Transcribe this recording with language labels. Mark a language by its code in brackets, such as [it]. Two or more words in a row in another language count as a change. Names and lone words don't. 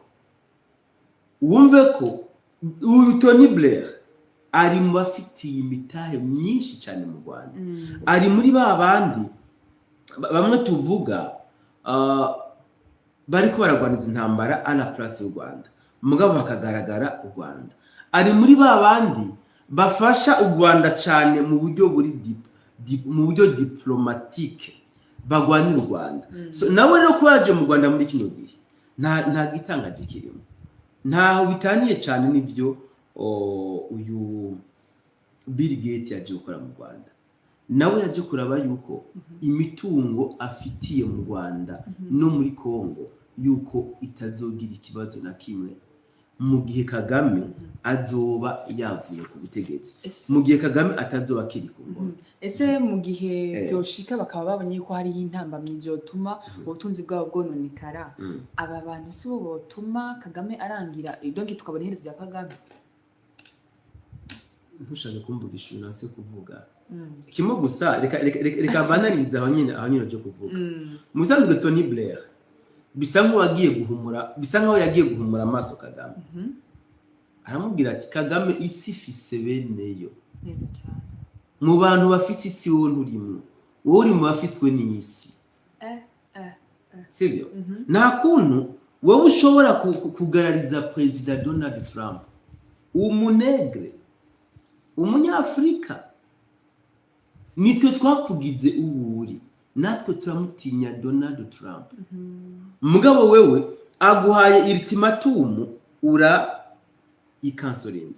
[rn] wumve ko uyu Tony Blair ari mu bafitiye imitahe myinshi cyane mu Rwanda ari muri babandi bamwe tuvuga bariko baragwaniza intambara [fr] ala place [rn] y'u Rwanda mugabo bakagaragara u Rwanda ari muri babandi bafasha u Rwanda cyane mu buryo buri mu buryo diplomatique bagwanya u Rwanda. So nabo rero kwaje mu Rwanda muri kino gihe nta gitangaje kirimo, ntaho bitaniye cyane n'ibyo uyu Bill Gates yaje gukora mu Rwanda. Nawe yaje kuraba yuko imitungo afitiye mu Rwanda no muri Kongo yuko itazogira ikibazo na kimwe mu gihe Kagame azoba yavuye ku butegetsi, mu gihe Kagame atazoba kiri ku ngoma. Ese mu gihe byoshika bakaba babonye ko hari intambamyi zotuma ubutunzi bwabo bwononekara, aba bantu si bo botuma Kagame arangira, donc tukabona iherezo rya Kagame? Ntushaka kumvugisha nase kuvuga kimwe gusa, reka bananiriza aho nyine byo kuvuga. Musanzwe Tony Blair bisa nkaho yagiye guhumura amaso Kagame. Aramubwira ati Kagame isi ifise beneyo, mu bantu bafise isi wowe nturimo, wowe uri mu bafiswe n'isi. Sibyo? Nta kuntu wowe ushobora kugarariza President Donald Trump, umunegre, umunyafrika. Nitwe twakugize uwuri, natwe turamutinya Donald Trump. Mugabo wewe aguhaye ultimatum ura ikansorenze.